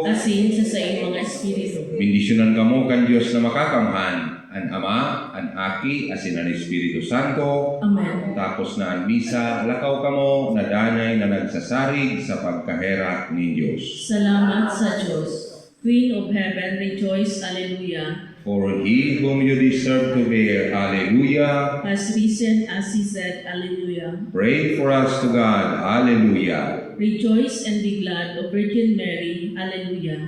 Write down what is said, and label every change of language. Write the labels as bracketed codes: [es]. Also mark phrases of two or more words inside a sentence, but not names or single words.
[bik] Asin sa iyong mga espiritu. bendisyonan kamo kan Dios na makakamhan, ang Ama, ang Aki, asin ang Espiritu Santo. Amen. Tapos na ang misa, lakaw kamo na danay na nagsasarig sa pagkahera ni Diyos. Salamat sa Diyos. [en] Queen of Heaven, rejoice, Alleluia. For he whom you deserve to bear, Alleluia. Has risen as he said, Alleluia. Pray for us to God, Alleluia. Rejoice and be glad, O Virgin Mary, Alleluia.